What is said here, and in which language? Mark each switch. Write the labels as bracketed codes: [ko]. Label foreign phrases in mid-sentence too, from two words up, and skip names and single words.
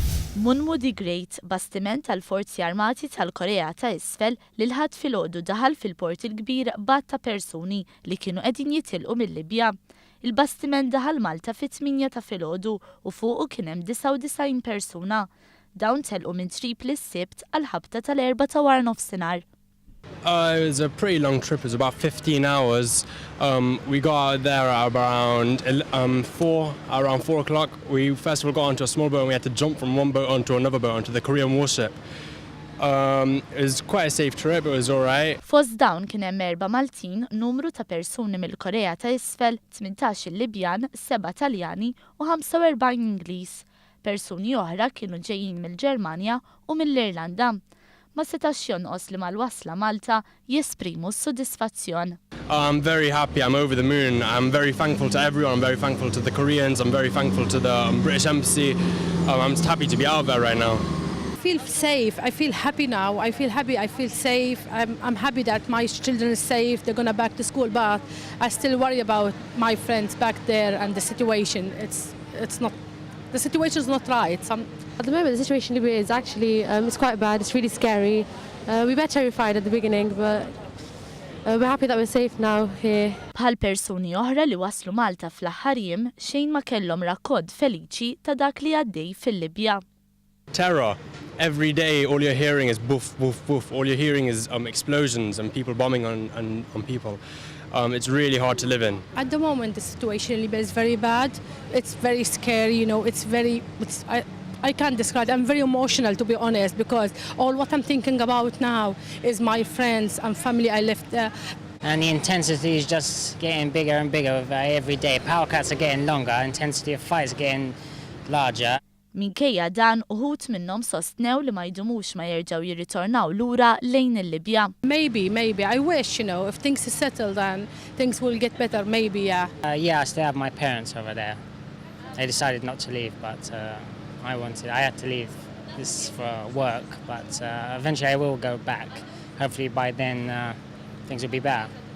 [mt] Munmu the Great, bastiment tal-Forzi Armati tal-Korea ta' Isfel li l-ħadd filgħodu daħal fil-port il-kbir b'għadd ta' persuni li kienu qegħdin jitilqu mill-Libja. Il-bastiment daħal Malta fit-8 ta' filgħodu u fuqu kien hemm 99 persuna. Dawn telqu minn Tripli s-Sibt għal ħabta tal-erba ta' wara nofsinhar. [en] It was a pretty long trip. It was about 15 hours. We got out there at around 4 o'clock. We first of all got onto a small boat and we had to jump from one boat onto another boat onto the Korean warship. It was quite a safe trip. It was all right. [mt] Fost dawn kien hemm 4 Maltin, numru ta' persuni mill-Korea ta' Isfel, 18 il-Libjan, 7 Taljani u 45 Ingliż. Persuni oħra kienu ġejjin mill-Ġermanja u mill-Irlanda. Ma setax jonqos li mal-wasla Malta jesprimu s-sodisfazzjon. [en] I'm very happy. I'm over the moon. I'm very thankful to everyone. I'm very thankful to the Koreans. I'm very thankful to the British Embassy. I'm just happy to be out there right now. I feel safe. I feel happy now. I feel happy. I feel safe. I'm happy that my children are safe. They're going to back to school, but I still worry about my friends back there and the situation. It's not. The situation is not right. At the moment, the situation in Libya is actually it's quite bad. It's really scary. We were terrified at the beginning, but we're happy that we're safe now here. [mt] Bħal persuni oħra li waslu Malta fl-aħħar jiem xejn ma kellhom rakkod feliċi ta' dak li għaddej fil-Libja. [en] Terror. Every day, all you're hearing is boof, boof, boof. All you're hearing is explosions and people bombing on people. It's really hard to live in. At the moment, the situation in Libya is very bad. It's very scary, you know. I can't describe it. I'm very emotional, to be honest, because all what I'm thinking about now is my friends and family I left there. And the intensity is just getting bigger and bigger every day. Power cuts are getting longer, intensity of fights are getting larger. [mt] Minkejja dan uħut minnhom sostnew li ma jdumux ma jerġgħu jirritornaw lura lejn il-Libja. [en] Maybe. I wish, you know, if things are settled and things will get better, maybe, yeah. I still have my parents over there. They decided not to leave, but I had to leave this for work, but eventually I will go back. Hopefully by then things will be better.